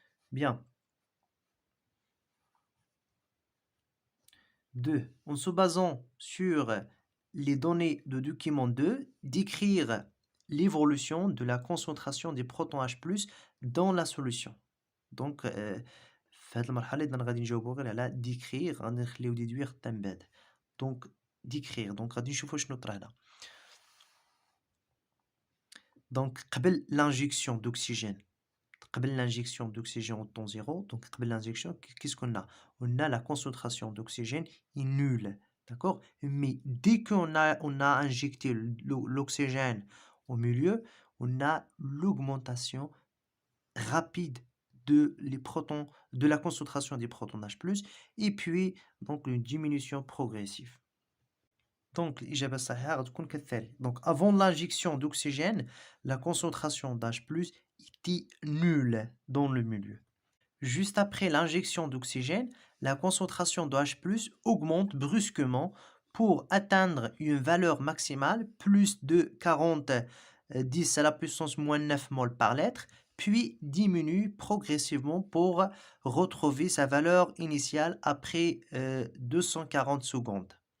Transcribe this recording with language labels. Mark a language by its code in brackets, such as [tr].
[fr] Bien. 2. En se basant sur les données de document 2, décrire l'évolution de la concentration des protons H+ dans la solution. [ar] Donc, في هذه المرحلة إذا غادي نجاوبو غير على décrire غادي نخليو déduire حتى من بعد. [fr] Donc, décrire. [ar] Donc, غادي نشوفو شنو طرا هنا. [fr] Donc, قبل l'injection d'oxygène. قبل l'injection d'oxygène au temps zéro. Donc, قبل l'injection, qu'est-ce qu'on a? On a la concentration d'oxygène est nulle. D'accord? Mais dès qu'on a injecté l'oxygène au milieu, on a l'augmentation rapide de la concentration des protons H+, et puis donc une diminution progressive. [ar] Donc, الإجابة الصحيحة غتكون كالتالي. [fr] Donc, avant l'injection d'oxygène, la concentration d'H+ était nulle dans le milieu. Juste après l'injection d'oxygène, la concentration de H+ augmente brusquement pour atteindre une valeur maximale plus de 10 à la puissance moins 9 mol par litre, puis diminue progressivement pour retrouver sa valeur initiale après 240 secondes.